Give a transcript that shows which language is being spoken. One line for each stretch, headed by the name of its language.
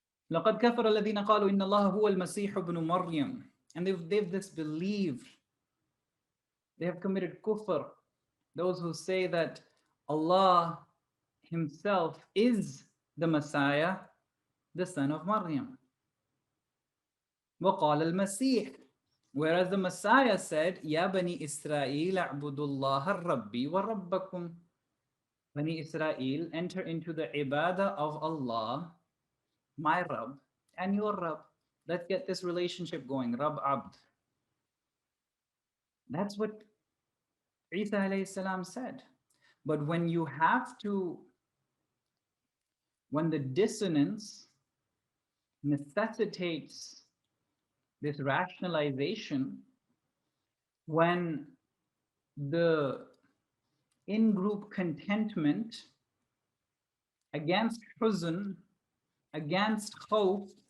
Arabic: لقد كفر الذين قالوا إن الله هو المسيح ابن مريم.
English: And they've disbelieved. They have committed kufr. Those who say that Allah Himself is the Messiah, the son of Maryam.
Arabic: وقال المسيح.
English: Whereas the Messiah said,
Arabic: يا بني إسرائيل اعبدوا الله ربي وربكم.
English: Bani Israel, enter into the ibadah of Allah, my Rabb, and your Rabb. Let's get this relationship going. Rabb Abd. That's what Isa alayhi salam said. But when you have to, when the dissonance necessitates this rationalization, when the in-group contentment against huzn, against khawf,